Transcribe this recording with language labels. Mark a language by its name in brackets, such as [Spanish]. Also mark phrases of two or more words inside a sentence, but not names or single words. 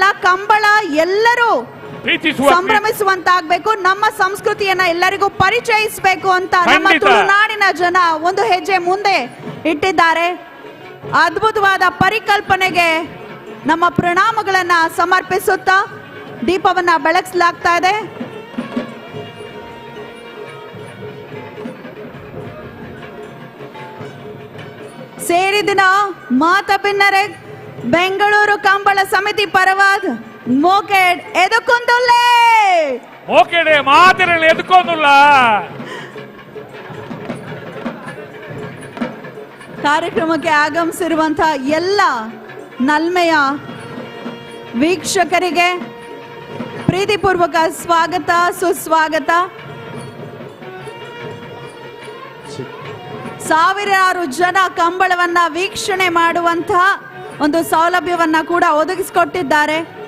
[Kannada] ಕಂಬಳ ಎಲ್ಲರೂ ಸಂಭ್ರಮಿಸುವಂತಾಗಬೇಕು. ನಮ್ಮ ಸಂಸ್ಕೃತಿಯನ್ನ ಎಲ್ಲರಿಗೂ ಪರಿಚಯಿಸಬೇಕು ಅಂತ ನಮ್ಮ ತುಳುನಾಡಿನ ಜನ ಒಂದು ಹೆಜ್ಜೆ ಮುಂದೆ ಇಟ್ಟಿದ್ದಾರೆ. ಅದ್ಭುತವಾದ ಪರಿಕಲ್ಪನೆಗೆ ನಮ್ಮ ಪ್ರಣಾಮಗಳನ್ನ ಸಮರ್ಪಿಸುತ್ತಾ ದೀಪವನ್ನ ಬೆಳಗಿಸಲಾಗ್ತಾ ಇದೆ. [Tulu] ಸೇರಿದಿನ ಮಾತ ಭಿನ್ನರೆ ಬೆಂಗಳೂರು ಕಂಬಳ ಸಮಿತಿ ಪರವಾದ ಮೋಕೆಡ್ ಎದುಕೊಂದುಲ್ಲೇ ಮೋಕೆಡೆ ಮಾತಿರಲಿ ಎದುಕೊಂದುಲ್ಲ. [Kannada] ಕಾರ್ಯಕ್ರಮಕ್ಕೆ ಆಗಮಿಸಿರುವಂತಹ ಎಲ್ಲ ನಲ್ಮೆಯ ವೀಕ್ಷಕರಿಗೆ ಪ್ರೀತಿಪೂರ್ವಕ ಸ್ವಾಗತ, ಸುಸ್ವಾಗತ. ಸಾವಿರಾರು ಜನ ಕಂಬಳವನ್ನ ವೀಕ್ಷಣೆ ಮಾಡುವಂತಹ ಒಂದು ಸೌಲಭ್ಯವನ್ನ ಕೂಡ ಒದಗಿಸಿಕೊಟ್ಟಿದ್ದಾರೆ.